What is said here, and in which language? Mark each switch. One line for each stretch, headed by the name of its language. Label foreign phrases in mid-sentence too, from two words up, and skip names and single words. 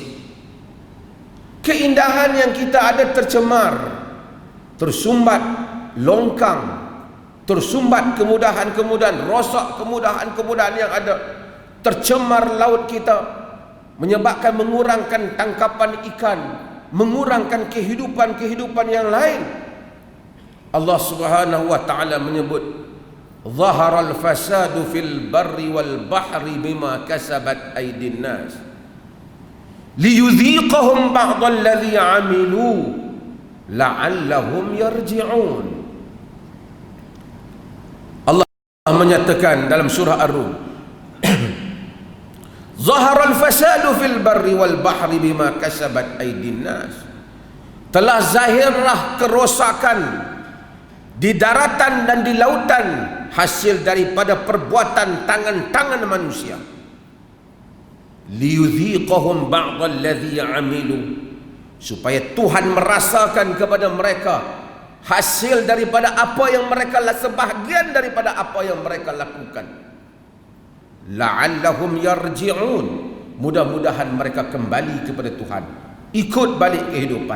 Malay: Keindahan yang kita ada tercemar, tersumbat longkang, tersumbat kemudahan-kemudahan, rosak kemudahan-kemudahan yang ada, tercemar laut kita, menyebabkan mengurangkan tangkapan ikan, mengurangkan kehidupan-kehidupan yang lain.
Arabic: الله سبحانه وتعالى
Malay: menyebut,
Arabic: "ظهر الفساد في البر والبحر بما كسبت أيدي الناس ليذيقهم بعض الذي عملوا لعلهم يرجعون."
Malay: Allah menyatakan dalam surah Ar-Rum,
Arabic: ظهر الفساد في البر والبحر بما كسبت أيدي الناس.
Malay: Telah zahirlah kerosakan di daratan dan di lautan hasil daripada perbuatan tangan-tangan manusia.
Arabic: ليذيقهم بعض الذي عملوا,
Malay: supaya Tuhan merasakan kepada mereka hasil daripada apa yang mereka, sebahagian daripada apa yang mereka lakukan.
Arabic: لعلهم يرجعون,
Malay: mudah-mudahan mereka kembali kepada Tuhan, ikut balik kehidupan.